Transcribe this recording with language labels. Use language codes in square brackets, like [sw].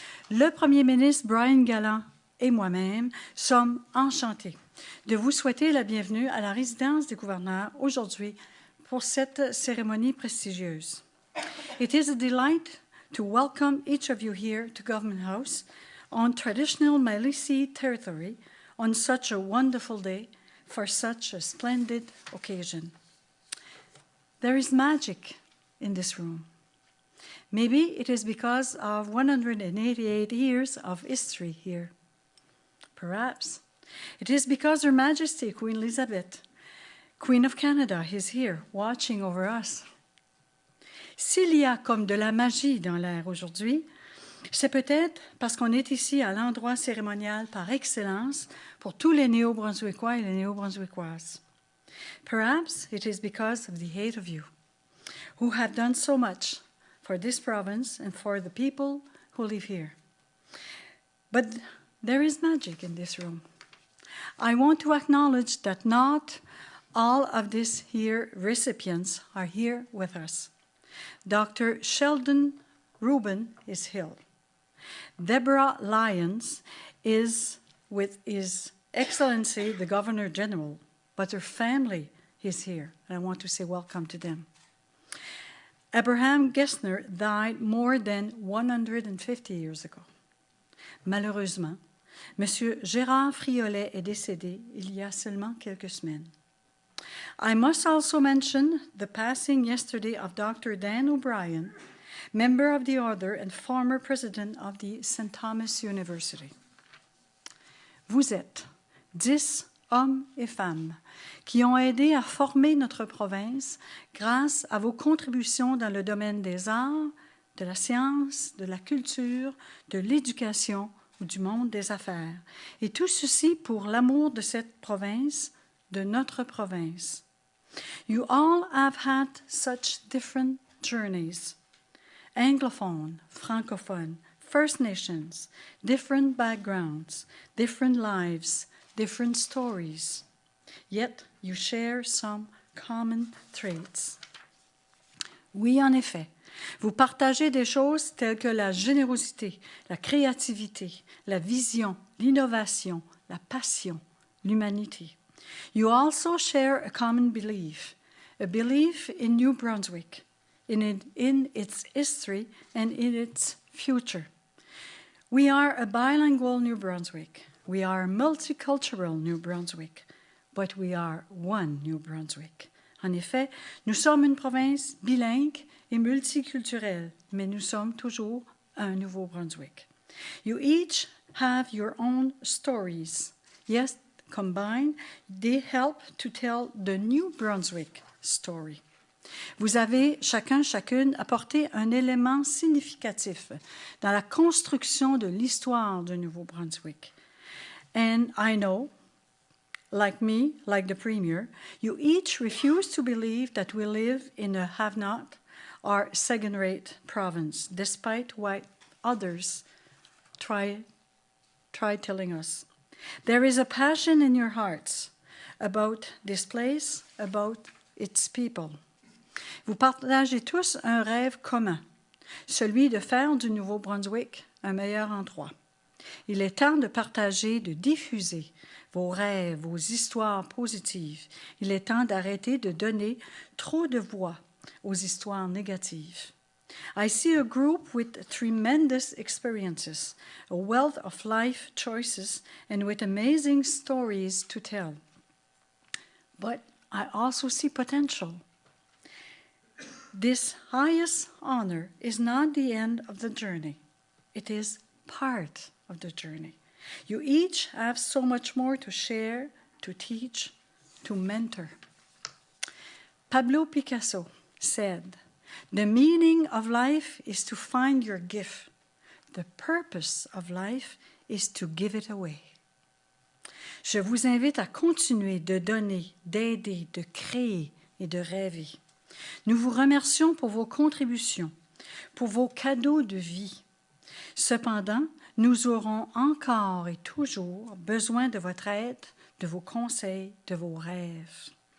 [fr] Le Premier ministre Brian Galland et moi-même sommes enchantés de vous souhaiter la bienvenue à la résidence du gouverneur aujourd'hui pour cette cérémonie prestigieuse. [en] It is a delight to welcome each of you here to Government House on traditional Malisi territory on such a wonderful day for such a splendid occasion. There is magic in this room. Maybe it is because of 188 years of history here. Perhaps it is because Her Majesty Queen Elizabeth, Queen of Canada, is here watching over us. [fr] S'il y a comme de la magie dans l'air aujourd'hui, c'est peut-être parce qu'on est ici à l'endroit cérémonial par excellence pour tous les Néo-Brunswickois et les Néo-Brunswickoises. [en] Perhaps it is because of the 8 of you who have done so much for this province and for the people who live here. But there is magic in this room. I want to acknowledge that not all of these here recipients are here with us. Dr. Sheldon Rubin is here. Deborah Lyons is with His Excellency the Governor General, but her family is here, and I want to say welcome to them. Abraham Gessner died more than 150 years ago. [fr] Malheureusement, Monsieur Gérard Friolet est décédé il y a seulement quelques semaines. [en] I must also mention the passing yesterday of Dr. Dan O'Brien, member of the Order and former president of the St. Thomas University. [fr] Vous êtes 10 hommes et femmes qui ont aidé à former notre province grâce à vos contributions dans le domaine des arts, de la science, de la culture, de l'éducation ou du monde des affaires. Et tout ceci pour l'amour de cette province, de notre province. [en] You all have had such different journeys. Anglophone, francophone, First Nations, different backgrounds, different lives, different stories. Yet you share some common traits. [fr] Oui, en effet, vous partagez des choses telles que la générosité, la créativité, la vision, l'innovation, la passion, l'humanité. [en] You also share a common belief, a belief in New Brunswick, in its history and in its future. We are a bilingual New Brunswick. We are a multicultural New Brunswick, but we are one New Brunswick. [fr] En effet, nous sommes une province bilingue et multiculturelle, mais nous sommes toujours un Nouveau-Brunswick. [en] You each have your own stories. Yes, combined, they help to tell the New Brunswick story. [fr] Vous avez chacune apporté un élément significatif dans la construction de l'histoire du Nouveau-Brunswick. [en] And I know, like me, like the Premier, you each refuse to believe that we live in a have-not or second-rate province, despite what others try telling us. There is a passion in your hearts about this place, about its people. [fr] Vous partagez tous un rêve commun, celui de faire du Nouveau-Brunswick un meilleur endroit. Il est temps de partager, de diffuser vos rêves, vos histoires positives. Il est temps d'arrêter de donner trop de voix aux histoires négatives. [en] I see a group with tremendous experiences, a wealth of life choices, and with amazing stories to tell. But I also see potential. This highest honor is not the end of the journey. It is part of the journey. You each have so much more to share, to teach, to mentor. Pablo Picasso said, "The meaning of life is to find your gift. The purpose of life is to give it away." [fr] Je vous invite à continuer de donner, d'aider, de créer et de rêver. Nous vous remercions pour vos contributions, pour vos cadeaux de vie. Cependant, nous aurons encore et toujours besoin de votre aide, de vos conseils, de vos rêves.